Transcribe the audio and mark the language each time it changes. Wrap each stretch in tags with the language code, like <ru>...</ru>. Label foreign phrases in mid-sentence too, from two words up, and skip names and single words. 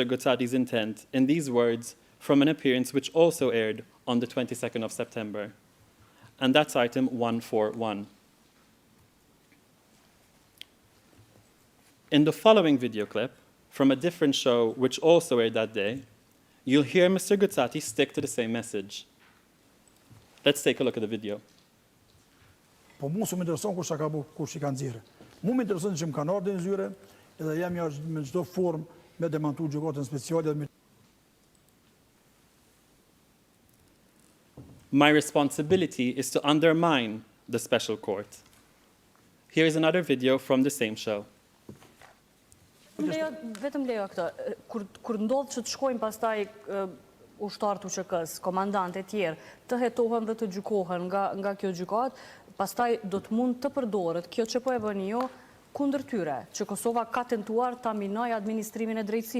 <en>Gucati's intent in these words from an appearance which also aired on the 22nd of September, and that's item 141. In the following video clip, from a different show which also aired that day, you'll hear Mr. Gucati stick to the same message. Let's take a look at the video.</en> <sq>Po mu s'm intereson kush ka bu, kush I ka nxjerrë. Mu më intereson që më kanë ardhur në zyre, edhe jam jashtë me çdo formë me demantu gjykatën speciale dhe</sq> <en>My responsibility is to undermine the special court. Here is another video from the same show.</en> <sq>Vetëm lejo këtë, kur ndodh që të shkojnë pastaj ushtarët UÇK-s, komandantë e tjerë, të hetohen dhe të gjykohen nga kjo gjykat, pastaj do të mund të përdoret kjo që po e bëni ju kundër tyre, që Kosova ka tentuar ta minojë administrimin e drejtësisë.</sq>